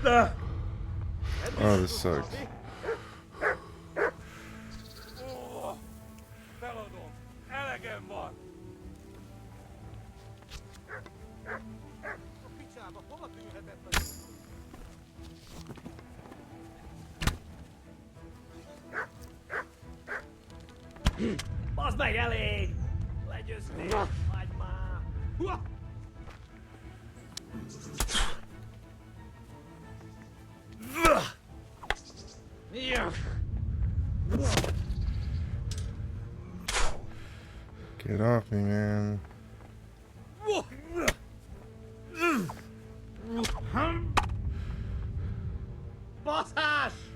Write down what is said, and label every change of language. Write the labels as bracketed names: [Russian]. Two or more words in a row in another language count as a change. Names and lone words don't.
[English] Oh, this sucks. [Hungarian] Elegem van! A picsába hova tűnhetett a... Bazd meg, elég! Legyőztél! Hagyd már! [English] Get off me, man. [Hungarian] Baszás!